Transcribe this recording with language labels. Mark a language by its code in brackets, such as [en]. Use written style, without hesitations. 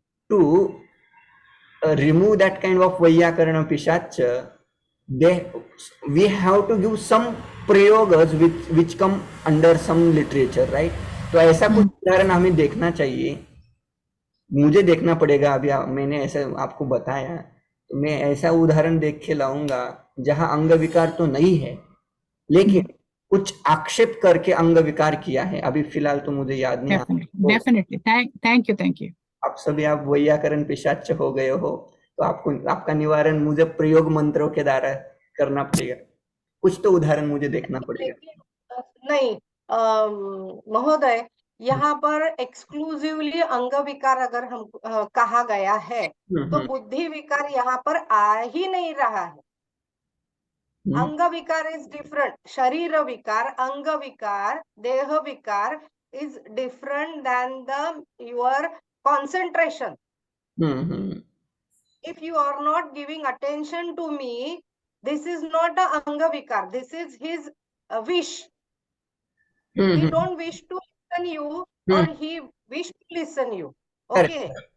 [en] To remove that kind of Vaiyakarana pishacha, we have to give some prayogas which come under some literature, right? [hi] तो ऐसा कुछ उदाहरण हमें देखना चाहिए, मुझे देखना पड़ेगा. अभी मैंने ऐसा आपको बताया, तो मैं ऐसा उदाहरण देख के लाऊंगा जहां अंग विकार तो नहीं है, लेकिन कुछ आक्षेप करके अंग विकार किया है. अभी फिलहाल तो मुझे याद नहीं आ रहा. [en] Definitely. Thank you. [hi] आप सभी आप वैयाकरण पिशाच हो गए हो, तो आपको आपका निवारण मुझे प्रयोग मंत्रों के द्वारा करना पड़ेगा. कुछ तो उदाहरण मुझे देखना पड़ेगा. नहीं महोदय, यहाँ पर एक्सक्लूसिवली अंग विकार अगर हम कहा गया है, तो बुद्धि विकार यहाँ पर आ ही नहीं रहा है. अंग विकार [en] Is different. [hi] शरीर विकार, अंग विकार, देह विकार [en] is different than your concentration. If you are not giving attention to me, this is not a anga vikar. This is his wish. He don't wish to listen you, or he wish to listen you. Okay.